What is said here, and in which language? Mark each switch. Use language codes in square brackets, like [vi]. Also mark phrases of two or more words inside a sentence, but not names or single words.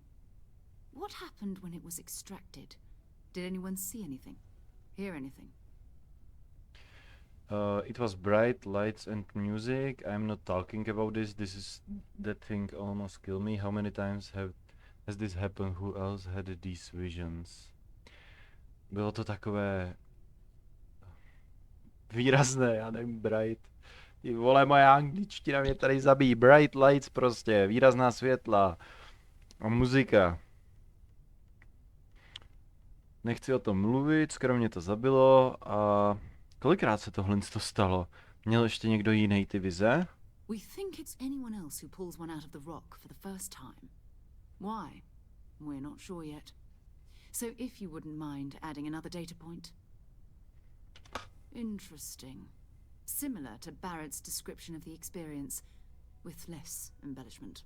[en] What happened when it was extracted? Did anyone see anything? Hear anything? It was bright lights and music. I'm not talking about this. This is that thing almost killed me. How many times has this happened? Who else had these visions? [cs] Bylo to takové výrazné, já nevím, bright. Ty vole, moje angličtina mě tady zabíjí. [en] Bright lights [cs] prostě, výrazná světla a muzika. Nechci o tom mluvit, skoro mě to zabilo a kolikrát se tohle stalo? Měl ještě někdo jiný ty vize? [en] We think it's anyone else who pulls one out of the rock for the first time. Why? We're not sure yet. So if you wouldn't mind adding another data point. Interesting. Similar to Barrett's description of the experience, with less embellishment.